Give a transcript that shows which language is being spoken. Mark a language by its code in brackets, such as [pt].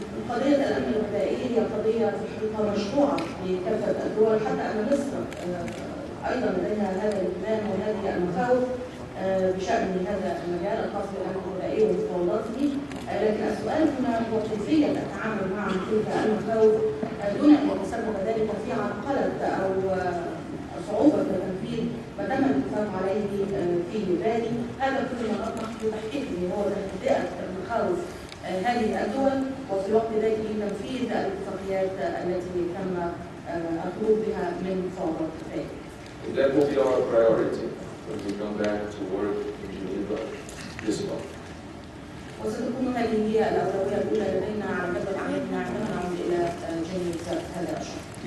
[ar] قضية الأمن الغذائي هي قضية في الحقيقة مشروعة لكافة الدول، حتى أن مصر أيضا لديها هذا الاهتمام وهذه المخاوف بشأن هذا المجال الخاص بالأمن الغذائي ومفاوضاته، لكن السؤال هنا هو كيفية التعامل مع تلك المخاوف دون أن يتسبب ذلك في عرقلة أو صعوبة تنفيذ ما تم الاتفاق عليه في بالي. هذا كل ما نطمح بتحقيقه هو تهدئة مخاوف هذه الدول وفي الوقت ذاته تنفيذ الاتفاقيات التي تم الخروج بها من مفاوضات بالي. [en] That will be our priority when we come back to work in Geneva this month. [ar] وستكون هذه هي الأولوية الأولى لدينا على جدول عملنا عندما نعود إلى جنيف هذا الشهر.